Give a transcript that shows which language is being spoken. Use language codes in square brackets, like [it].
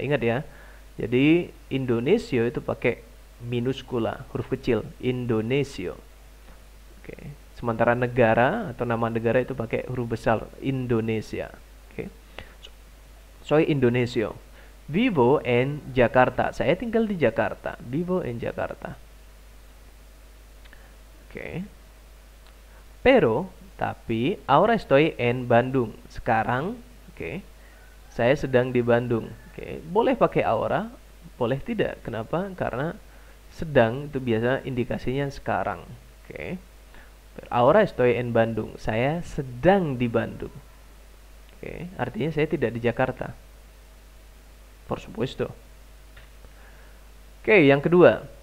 [id] Ingat ya. Jadi, Indonesio itu pakai minuskula, huruf kecil. Indonesio. Oke. Sementara negara atau nama negara itu pakai huruf besar. Indonesia. Oke. [es] Soy Indonesio. Vivo en Jakarta. [id] Saya tinggal di Jakarta. [es] Vivo en Jakarta. [id] Oke. [es] Pero, tapi, ahora estoy en Bandung. [id] Sekarang, oke. Saya sedang di Bandung. Oke. Boleh pakai ahora, boleh tidak. Kenapa? Karena sedang itu biasa indikasinya sekarang. Oke. [es] Ahora estoy en Bandung. [id] Saya sedang di Bandung. Oke. Artinya saya tidak di Jakarta. [es] Por supuesto. [id] Oke, yang kedua.